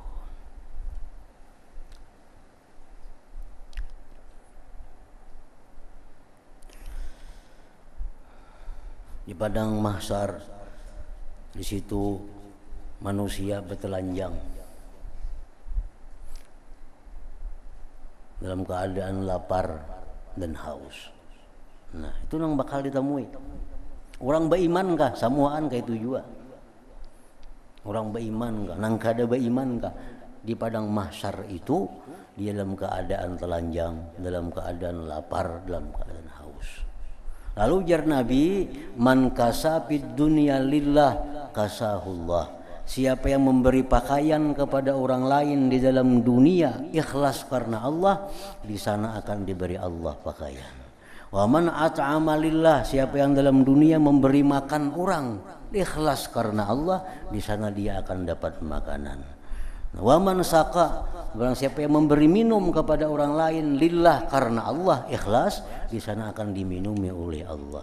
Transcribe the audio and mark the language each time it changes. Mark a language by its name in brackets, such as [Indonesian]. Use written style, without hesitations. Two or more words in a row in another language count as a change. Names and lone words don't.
[Indonesian] Di padang mahsyar, di situ manusia bertelanjang dalam keadaan lapar dan haus. Nah itu yang bakal ditemui. [Banjar] Orang beriman kah? Samuaan kah itu juga. Orang beriman kah? Nang kada beriman kah? [Indonesian] Di padang mahsyar itu dia dalam keadaan telanjang, dalam keadaan lapar, dalam keadaan haus. [Banjar] Lalu jar Nabi, [Arabic] من كسا في الدنيا لله كساه الله. [Indonesian] Siapa yang memberi pakaian kepada orang lain di dalam dunia ikhlas karena Allah, di sana akan diberi Allah pakaian. [Arabic] ومن أطعم لله, [Indonesian] siapa yang dalam dunia memberi makan orang ikhlas karena Allah, di sana dia akan dapat makanan. [Arabic] ومن سقى, [Indonesian] barang siapa yang memberi minum kepada orang lain lillah karena Allah ikhlas, di sana akan diminumi oleh Allah.